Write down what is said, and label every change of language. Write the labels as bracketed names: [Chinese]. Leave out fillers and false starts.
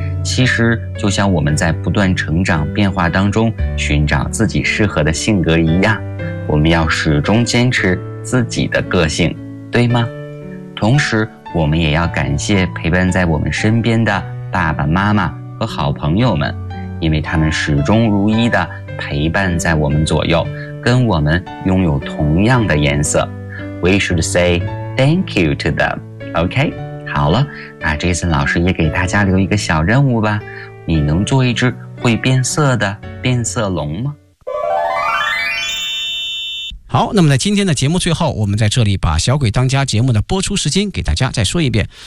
[Chinese] 其实就像我们在不断成长变化当中寻找自己适合的性格一样，我们要始终坚持自己的个性，对吗？同时我们也要感谢陪伴在我们身边的爸爸妈妈和好朋友们，因为他们始终如一地陪伴在我们左右，跟我们拥有同样的颜色。 [English] We should say thank you to them, OK? [Chinese] 好了，那这次老师也给大家留一个小任务吧，你能做一只会变色的变色龙吗？好，那么在今天的节目最后，我们在这里把小鬼当家节目的播出时间给大家再说一遍。